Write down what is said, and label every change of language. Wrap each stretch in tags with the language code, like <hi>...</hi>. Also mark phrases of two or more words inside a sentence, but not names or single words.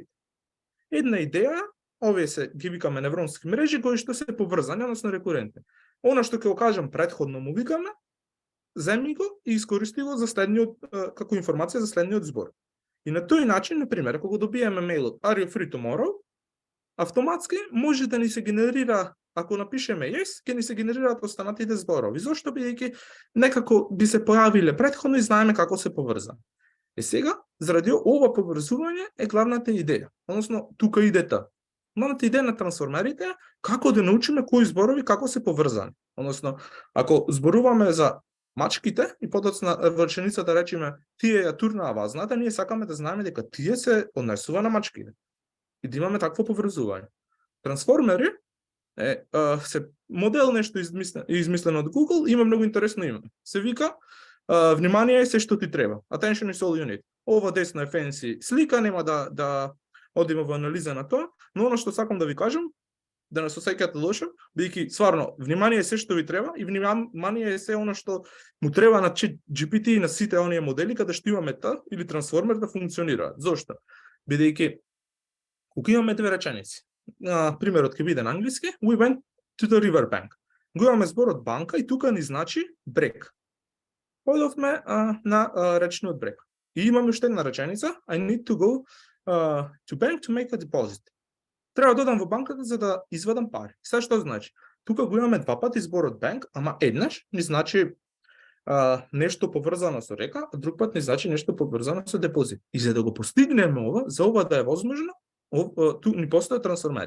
<mk>Една идеја, овие се ги викаме невронски мрежи кои што се поврзани, односно рекурентни. Она што ќе го кажам претходно му викаме, земји го и искористи го за следниот како информација за следниот збор. И на тој начин, на пример, ако го добиеме мејлот</mk> <en>Are you free tomorrow?</en> <mk>автоматски може да ни се генерира, ако напишеме yes, ќе ни се генерираат останатите зборови. Зошто? Бидејќи некако би се појавиле претходно и знаеме како се поврзани. Сега, заради ова поврзување е главната идеја, односно тука идете. Главната идеја на трансформерите е како да научиме кои зборови како се поврзани. Односно, ако зборуваме за мачките и подоцна реченицата речеме тие ја турнаа вазната, ние сакаме да знаеме дека тие се однесува на мачките. И да имаме такво поврзување. Трансформери се модел нешто измислено од Google, има многу интересно име. Се вика внимание е се што ти треба.</mk> <en>Attention is all you need.</en> <mk>Ова десно е фенси слика, нема да одиме во анализа на тоа, но оно што сакам да ви кажам, да не се осеќате лошо, бидејќи стварно внимание е се што ви треба и внимание е се оно што му треба на GPT и на сите оние модели каде што имаме или трансформер да функционираат. Зошто? Бидејќи кога имаме две реченици, примерот ќе биде на англиски,</mk> <en>we went to the river bank.</en> <mk>Го имаме зборот банка и тука ни значи брег. Одовме на речниот брег. И имаме уште една реченица,</mk> <en>I need to go to bank to make a deposit.</en> <mk>Треба да одам во банката за да извадам пари. Сега што значи? Тука го имаме два пати зборот bank, ама еднаш ни значи нешто поврзано со река, а друг пат ни значи нешто поврзано со депозит. И за да го постигнеме ова, за ова да е возможно, ту ни постојат трансформери.</mk>